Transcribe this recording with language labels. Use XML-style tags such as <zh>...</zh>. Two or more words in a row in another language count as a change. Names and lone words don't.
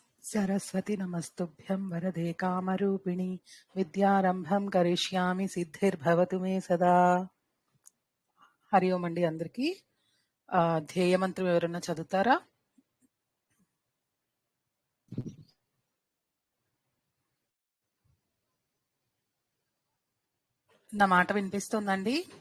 <sa>सरस्वती नमस्तुभ्यं वरदे कामरूपिणि विद्यारंभं करिष्यामि सिद्धिर्भवतु मे सदा.</sa> <te>హరి ఓం అండి అందరికీ. ధ్యేయ మంత్రం ఎవరైనా చదువుతారా? నా మాట వినిపిస్తుందండి?</te>